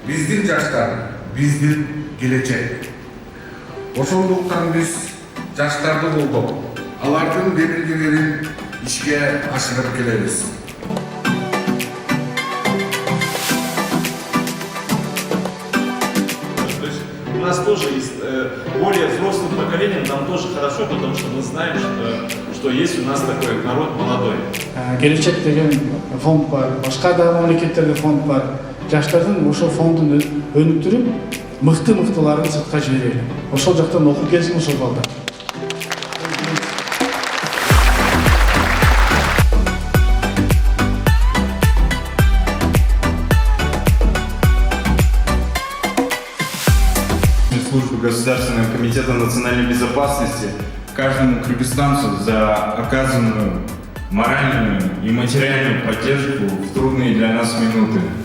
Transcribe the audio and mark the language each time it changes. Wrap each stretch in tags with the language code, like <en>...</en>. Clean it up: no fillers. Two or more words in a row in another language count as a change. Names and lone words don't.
<ky>биздин жаштар, биздин келечек. Ошондуктан биз жаштарды колдоп, алардын демилгелерин ишке ашырып келебиз.</ky> <ru>У нас тоже есть более взрослым поколением, нам тоже хорошо, потому что мы знаем, что есть у нас такой народ молодой.</ru> <ky>Келечек деген фонд бар, башка да мамлекеттерде фонд бар. Жаштардын ошол фондун өнүктүрүп, мыктыларын сыртка жиберели. Ошол жактан окуп келсин ошол балдар.</ky> <ru>Службы Государственного комитета национальной безопасности каждому кыргызстанцу за оказанную моральную и материальную поддержку в трудные для нас минуты.</ru>